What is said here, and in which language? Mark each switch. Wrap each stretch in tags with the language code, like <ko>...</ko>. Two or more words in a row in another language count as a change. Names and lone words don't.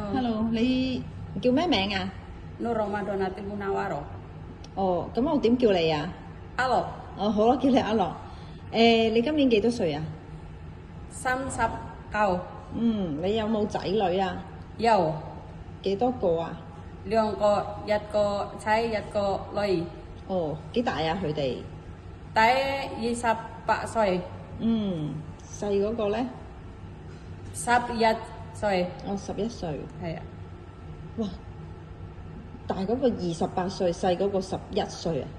<yue>，Hello，你叫咩名啊？ Nur Ramadan Munawaro. 哦，咁我點叫你啊？ Alo. 哦，好啦，叫你阿樂。你今年幾多歲啊？三十九. 你有冇仔女啊？ Yo. 幾多個啊？兩個一個仔一個女. 哦，幾大啊佢哋？ Tai 28 歲. 細嗰個咧？ 11 歲. 哦，11歲。係啊。哇！大嗰個28歲，細嗰個11歲啊！</yue>